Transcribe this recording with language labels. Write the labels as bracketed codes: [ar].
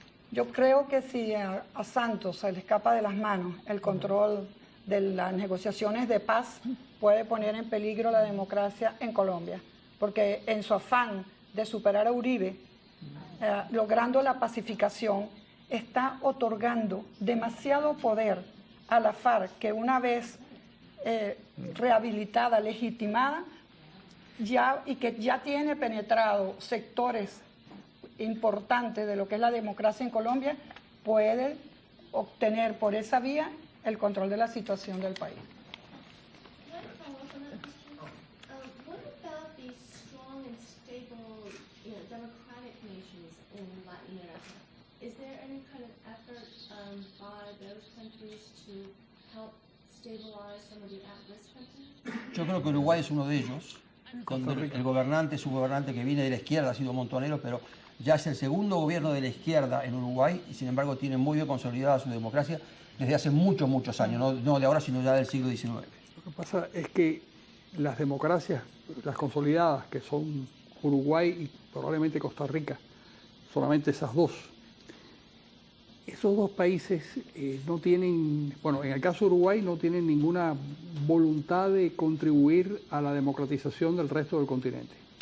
[es] Yo creo que si a Santos se le escapa de las manos el control de las negociaciones de paz, puede poner en peligro la democracia en Colombia, porque en su afán de superar a Uribe, logrando la pacificación, está otorgando demasiado poder a la FARC, que una vez rehabilitada, legitimada, y que ya tiene penetrado sectores importantes de lo que es la democracia en Colombia, puede obtener por esa vía el control de la situación del país. [en] What about these strong and stable, democratic nations in Latin America? Is there any kind of effort by those countries to help stabilize some of the at-risk countries? [es] Yo creo que Uruguay es uno de ellos, donde el gobernante es un gobernante que viene de la izquierda, ha sido montonero, pero ya es el segundo gobierno de la izquierda en Uruguay y sin embargo tiene muy bien consolidada su democracia desde hace muchos años, no de ahora sino ya del siglo XIX. Lo que pasa es que las democracias, las consolidadas, que son Uruguay y probablemente Costa Rica, solamente esas dos, esos dos países no tienen, bueno, en el caso de Uruguay no tienen ninguna voluntad de contribuir a la democratización del resto del continente.